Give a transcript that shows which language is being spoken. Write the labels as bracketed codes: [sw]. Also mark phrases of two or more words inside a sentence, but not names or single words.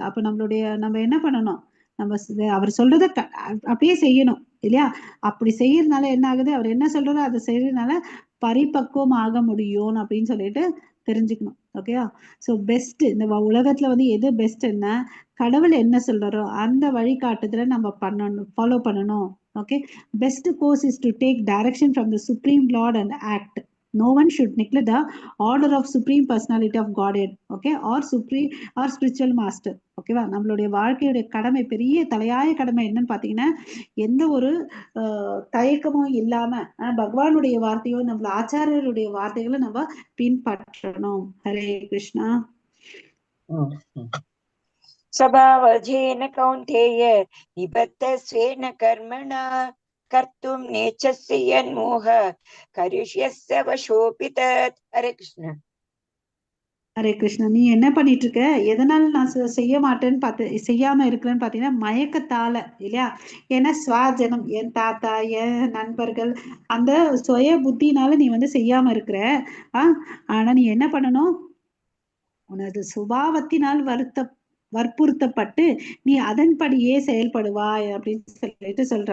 [ta] அப்ப நம்ம என்ன பண்ணணும், நம்ம அவர் சொல்றத அப்படியே செய்யணும் இல்லையா. அப்படி செய்யறதுனால என்ன ஆகுது, அவர் என்ன சொல்றாரோ அதை செய்யறதுனால பரிபக்குவம் ஆக முடியும் அப்படின்னு சொல்லிட்டு தெரிஞ்சுக்கணும். ஓகேவா. ஸோ பெஸ்ட் இந்த உலகத்துல வந்து எது பெஸ்ட்ன்னா, கடவுள் என்ன சொல்றாரோ அந்த வழிகாட்டுதலை நம்ம பண்ணணும், ஃபாலோ பண்ணணும். ஓகே. [en] best course is to take direction from the supreme Lord and act. No one should neglect the order of supreme personality of Godhead, okay, or spiritual master. [ta] ஓகேவா. நம்மளுடைய வாழ்க்கையுடைய கடமை, பெரிய தலையாய கடமை என்னன்னு பாத்தீங்கன்னா, எந்த ஒரு தயக்கமும் இல்லாம பகவானுடைய வார்த்தையோ நம்மள ஆச்சாரியருடைய வார்த்தைகளை நம்ம பின்பற்றணும். ஹரே கிருஷ்ணா. [sa] स्वभावजेन कौन्तेय निबद्धस्वेन कर्मणा कर्तुं नेच्छसि यन्मोह करिष्यस्य वशोऽपि तत्. हरे कृष्ण. [ta] ஹரே கிருஷ்ணா. நீ என்ன பண்ணிட்டு இருக்க, எதனால நான் செய்ய மாட்டேன்னு செய்யாம இருக்கிறேன்னு பாத்தீங்கன்னா மயக்கத்தால இல்லையா. ஏன்னா சுவாஜனம், என் தாத்தா என் நண்பர்கள் அந்த சுய புத்தினால நீ வந்து செய்யாம இருக்கிற. ஆனா நீ என்ன பண்ணணும், உனது சுபாவத்தினால் வற்புறுத்தப்பட்டு நீ அதன்படியே செயல்படுவாய் அப்படின்னு சொல்லிட்டு சொல்ற.